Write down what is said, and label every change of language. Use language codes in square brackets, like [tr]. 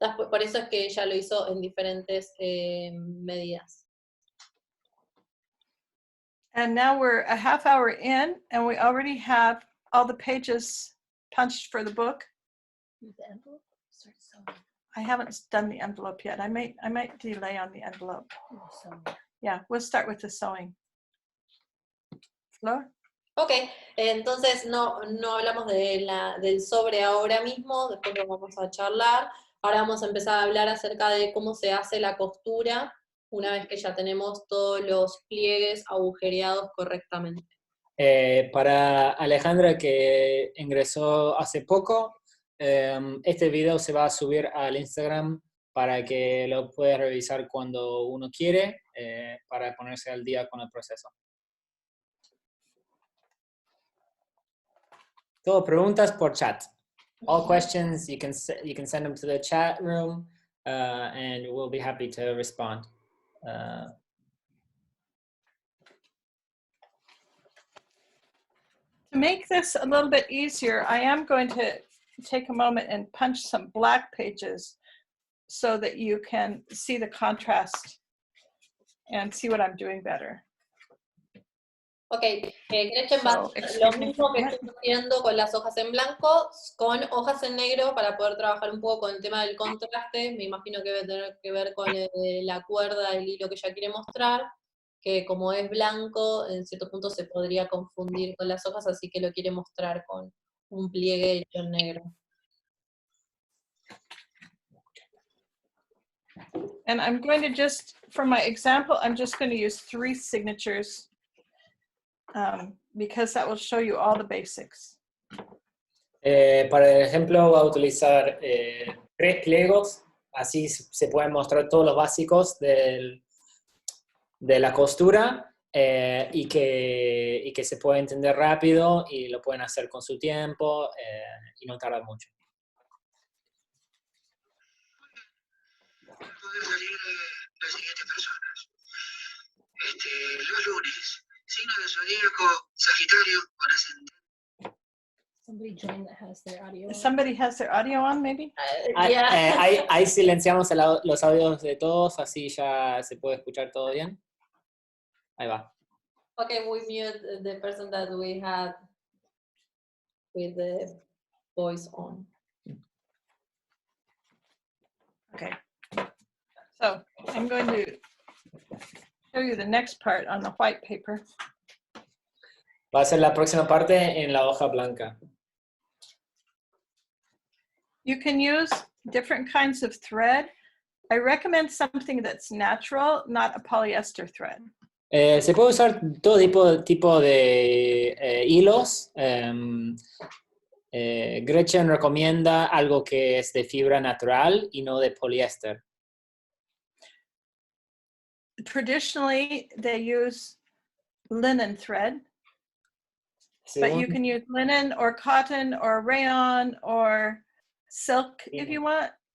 [es] Por eso es que ella lo hizo en diferentes medidas. [en] And now we're a half hour in, and we already have all the pages punched for the book. The envelope start sewing. I haven't done the envelope yet. I might delay on the envelope. Sewing. Yeah, we'll start with the sewing. Flor? [es] Ok, entonces no hablamos del sobre ahora mismo, después lo vamos a charlar. Ahora vamos a empezar a hablar acerca de cómo se hace la costura una vez que ya tenemos todos los pliegues agujereados correctamente. Para Alejandra, que ingresó hace poco, este video se va a subir al Instagram para que lo pueda revisar cuando uno quiere, para ponerse al día con el proceso. Todo preguntas por chat. [en] All questions, you can send them to the chat room, and we'll be happy to respond. To make this a little bit easier, I am going to take a moment and punch some black pages so that you can see the contrast and see what I'm doing better. [es] Ok, Gretchen va a hacer lo mismo que estoy haciendo con las hojas en blanco, con hojas en negro para poder trabajar un poco con el tema del contraste. Me imagino que debe tener que ver con la cuerda, el hilo que ella quiere mostrar, que como es blanco, en cierto punto se podría confundir con las hojas, así que lo quiere mostrar con un pliegue hecho en negro. [en] And I'm going to just, for my example, I'm just going to use 3 signatures because that will show you all the basics. [es] Para el ejemplo voy a utilizar 3 pliegos, así se pueden mostrar todos los básicos de la costura, y que se puede entender rápido y lo pueden hacer con su tiempo y no tarda mucho. Poder salir las siguientes personas. Los lunes, signo de zodíaco, Sagitario con ascendente. [en] Somebody joined that has their audio. on. Somebody has their audio on, maybe? [es] Ahí silenciamos los audios de todos, así ya se puede escuchar todo bien. Ahí va. [en] Okay, we mute the person that we had with the voice on. Okay. So I'm going to show you the next part on the white paper. [es] Va a ser la próxima parte en la hoja blanca. [en] You can use different kinds of thread. I recommend something that's natural, not a polyester thread. [es] Se puede usar todo tipo de hilos. Gretchen recomienda algo que es de fibra natural y no de poliéster. Traditionally, they use linen thread, but you can use linen or cotton or rayon or silk if you want.